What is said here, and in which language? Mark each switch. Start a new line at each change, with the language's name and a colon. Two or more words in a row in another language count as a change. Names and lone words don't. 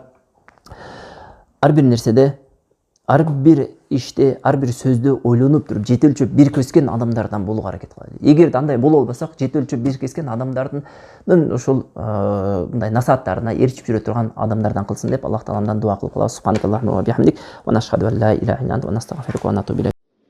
Kyrgyz: Ошондуктан бир туугандар, ар бир нерседе ар бир иште, ар бир сөздү ойлонуп туруп жете өлчөп биркескен адамдардан болууга аракет кылалы. Эгерде андай боло албасак, жете өлчөп биркескен адамдардын ошол мындай насааттарына ээрчип жүрө турган адамдардан кылсын деп Аллах тааламдан дуа кылып калабыз.
Arabic: سبحانك اللهم وبحمدك ونشهد أن لا إله إلا أنت ونستغفرك ونتوب إليك.